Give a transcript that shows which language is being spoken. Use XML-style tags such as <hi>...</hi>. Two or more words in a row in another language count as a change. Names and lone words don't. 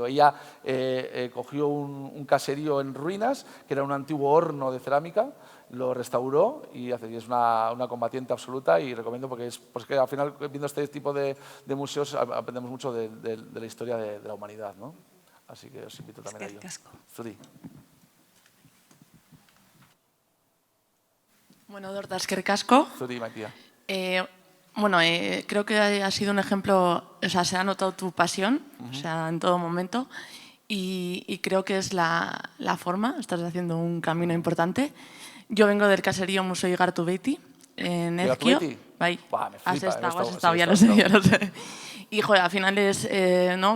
<es>Ella cogió un caserío en ruinas, que era un antiguo horno de cerámica, lo restauró y es una combatiente absoluta, y recomiendo porque al final, viendo este tipo de museos, aprendemos mucho de la historia de la humanidad, ¿no? Así que os invito también a ello.</es> <eu>Zuri. Bueno, Dorta, eskerrik asko. Zuri, Maitia.</eu> <es>Bueno, creo que ha sido un ejemplo, o sea, se ha notado tu pasión, o sea, en todo momento, y creo que es la forma, estás haciendo un camino importante. Yo vengo del caserío Museo Igartubeti, en Ezkio. Bai, me flipa, has estado, ya lo sé. Y, joder, al final ¿no?</es>